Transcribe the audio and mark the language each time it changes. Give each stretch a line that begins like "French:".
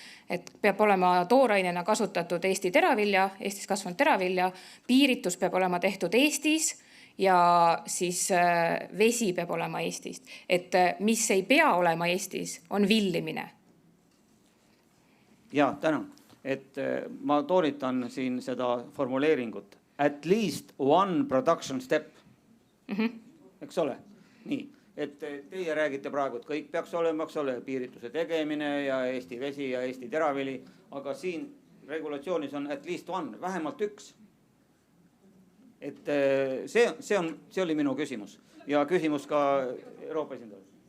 Estonian: Et peab olema toorainena kasutatud Eesti teravilja, Eestis kasvanud teravilja, piiritus peab olema tehtud Eestis ja siis vesi peab olema Eestist. Et mis ei pea olema Eestis, on villimine. Ja, tänan. Et ma toonitan siin seda formuleeringut.
English: At least one production step.
Estonian: Eks ole? Nii. Et teie räägite praegu, et kõik peaks olema, eks ole, piirituse tegemine ja Eesti vesi ja Eesti teravili, aga siin regulatsioonis on
English: at least one,
Estonian: vähemalt üks. Et see oli minu küsimus ja küsimus ka Euroopa esindajale.